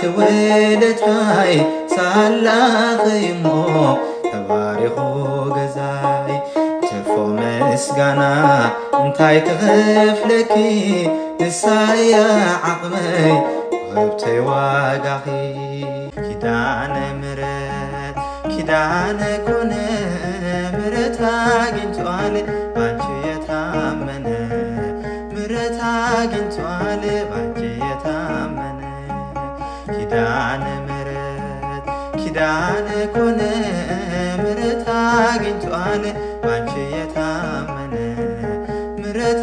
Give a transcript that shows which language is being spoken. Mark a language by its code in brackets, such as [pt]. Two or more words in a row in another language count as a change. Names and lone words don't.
[ti] ውለታይ ሳላኸይሞ ተባሪኹ ገዛይ ትርፎ ምስጋና እንታይ ክኸፍለኪ ንሳ እያ ዓቕመይ ወህብተይ ዋጋኺ ኪዳነ ምሕረት [am] ኪዳነ ኮነ ምሕረት አግኝቷል ባንቺ የታመነ ምሕረት አግኝቷል ባንቺ የታመነ ኪዳነ ምሕረት ኪዳነ ኮነ ምሕረት አግኝቷል ባንቺ የታመነ ምሕረት